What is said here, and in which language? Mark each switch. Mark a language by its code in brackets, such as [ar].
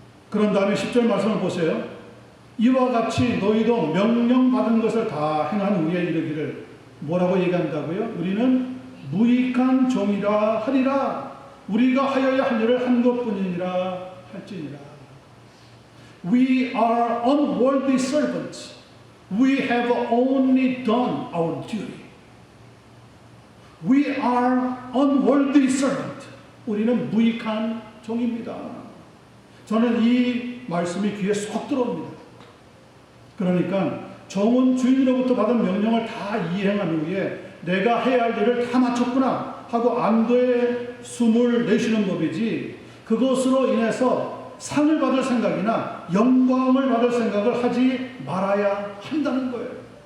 [ko] 그런 다음에 10절 말씀을 보세요. 이와 같이 너희도 명령받은 것을 다 행한 후에 이르기를 뭐라고 얘기한다고요? 우리는 무익한 종이라 하리라. 우리가 하여야 할 일을 한 것뿐이니라 할지니라. [en] We are unworthy servants. We have only done our duty. We are unworthy servant. [ko] 우리는 무익한 종입니다. 저는 이 말씀이 귀에 쏙 들어옵니다. 그러니까 종은 주인으로부터 받은 명령을 다 이행한 후에 내가 해야 할 일을 다 마쳤구나 하고 안도의 숨을 내쉬는 법이지, 그것으로 인해서 상을 받을 생각이나 영광을 받을 생각을 하지 말아야 한다는 거예요.